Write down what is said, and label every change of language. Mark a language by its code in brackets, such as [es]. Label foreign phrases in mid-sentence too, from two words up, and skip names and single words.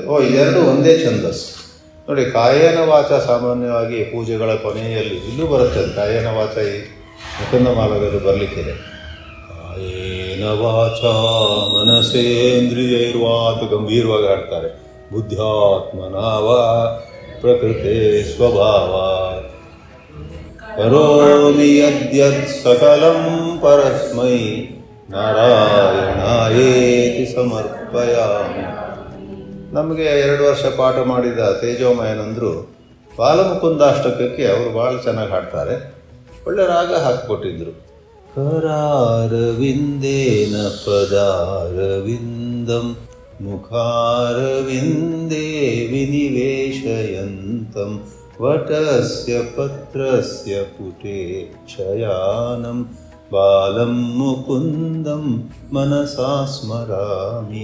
[kn] ಇದೆರಡು ಒಂದೇ ಛಂದಸ್ಸು. ನೋಡಿ, [sa] ಕಾಯೇನ ವಾಚ [kn] ಸಾಮಾನ್ಯವಾಗಿ ಪೂಜೆಗಳ ಕೊನೆಯಲ್ಲಿ ಇಲ್ಲೂ ಬರುತ್ತೆ. [sa] ಕಾಯೇನ ವಾಚ [kn] ಈ ಮುಕುಂದಮಾಲದಲ್ಲಿ ಬರಲಿಕ್ಕಿದೆ. [sa] ಕಾಯೇನ ವಾಚ ಮನಸೇಂದ್ರಿಯೈರ್ವಾ [kn] ಅಂತ ಗಂಭೀರವಾಗಿ ಹಾಡ್ತಾರೆ. [sa] ಬುದ್ಧ್ಯಾತ್ಮನಾವ ಪ್ರಕೃತೆ ಸ್ವಭಾವ ಕರೋಮಿ ಯದ್ಯತ್ ಸಕಲಂ ಪರಸ್ಮೈ ನಾರಾಯಣಾಯೇತಿ ಸಮರ್ಪಯಾಮಿ. [kn] ನಮಗೆ 2 ವರ್ಷ ಪಾಠ ಮಾಡಿದ ತೇಜೋಮಯನಂದರು ಬಾಲಮುಕುಂದಾಷ್ಟಕಕ್ಕೆ ಅವರು ಭಾಳ ಚೆನ್ನಾಗಿ ಹಾಡ್ತಾರೆ. ಒಳ್ಳೆ ರಾಗ ಹಾಕಿಕೊಟ್ಟಿದ್ರು. [sa] ಕರಾರವಿಂದೇನ ಪದಾರವಿಂದಂ ಮುಖಾರವಿಂದೇ ವಿನಿವೇಶಯಂತಂ ವಟಸ್ಯ ಪತ್ರಸ್ಯ ಪುಟೇ ಶಯಾನಂ ಬಾಲಂ ಮುಕುಂದಂ ಮನಸಾ ಸ್ಮರಾಮಿ.